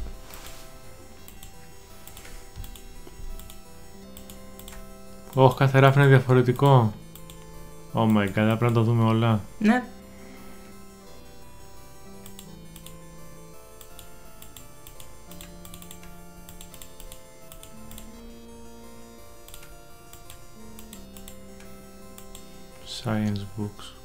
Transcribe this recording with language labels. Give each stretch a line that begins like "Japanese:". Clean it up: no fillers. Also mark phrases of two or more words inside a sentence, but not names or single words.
Greek: Κάθε ράφι είναι διαφορετικό.
English: Oh my god,
Greek: πρέπει να το δούμε όλα. Ναι.
English: Science books.